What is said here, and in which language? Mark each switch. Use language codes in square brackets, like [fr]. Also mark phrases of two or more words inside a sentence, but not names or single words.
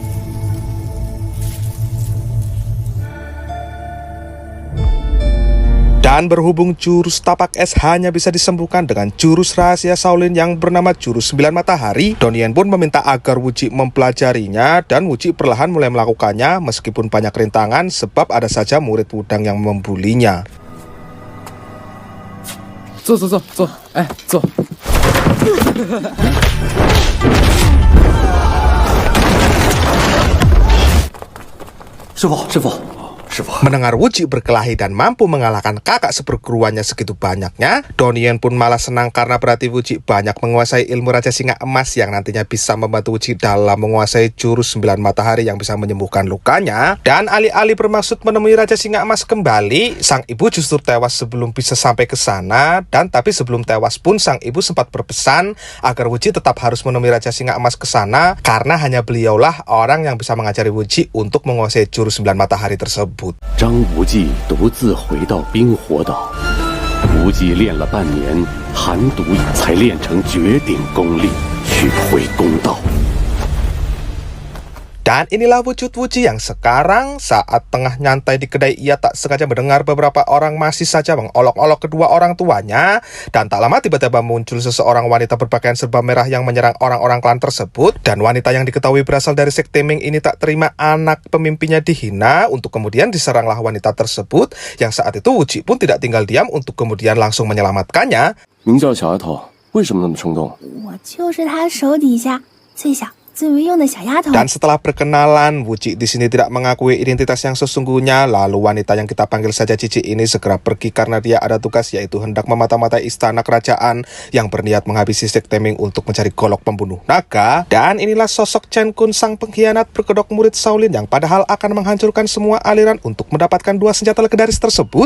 [id] Dan berhubung jurus Tapak Es hanya bisa disembuhkan dengan jurus rahasia Shaolin yang bernama jurus 9 matahari, Donien pun meminta agar Wuji mempelajarinya, dan Wuji perlahan mulai melakukannya meskipun banyak rintangan sebab ada saja murid Wudang yang membulinya. [zh] 坐，哎，坐。师傅。 [id] Mendengar Wuji berkelahi dan mampu mengalahkan kakak seperguruannya segitu banyaknya, Donien pun malah senang karena berarti Wuji banyak menguasai ilmu Raja Singa Emas yang nantinya bisa membantu Wuji dalam menguasai jurus 9 matahari yang bisa menyembuhkan lukanya. Dan alih-alih bermaksud menemui Raja Singa Emas kembali, sang ibu justru tewas sebelum bisa sampai ke sana. Dan tapi sebelum tewas pun sang ibu sempat berpesan agar Wuji tetap harus menemui Raja Singa Emas ke sana, karena hanya beliaulah orang yang bisa mengajari Wuji untuk menguasai jurus 9 matahari tersebut. [zh] 张无忌独自回到冰火岛，无忌练了半年寒毒饮，才练成绝顶功力，去回公道。 [id] Dan inilah wujud Wuji yang sekarang saat tengah nyantai di kedai ia tak sengaja mendengar beberapa orang masih saja mengolok-olok kedua orang tuanya. Dan tak lama tiba-tiba muncul seseorang wanita berpakaian serba merah yang menyerang orang-orang klan tersebut. Dan wanita yang diketahui berasal dari sekte Ming ini tak terima anak pemimpinnya dihina. Untuk kemudian diseranglah wanita tersebut. Yang saat itu Wuji pun tidak tinggal diam untuk kemudian langsung menyelamatkannya. [zh] 名叫小丫头，为什么那么冲动？我就是他手底下最小、最没用的小丫头。 [id] Dan setelah perkenalan, Wuji di sini tidak mengakui identitas yang sesungguhnya. Lalu wanita yang kita panggil saja Cici ini segera pergi karena dia ada tugas, yaitu hendak memata-matai istana kerajaan yang berniat menghabisi sekte Ming untuk mencari golok pembunuh naga. Dan inilah sosok Chen Kun, sang pengkhianat berkedok murid Shaolin yang padahal akan menghancurkan semua aliran untuk mendapatkan dua senjata legendaris tersebut.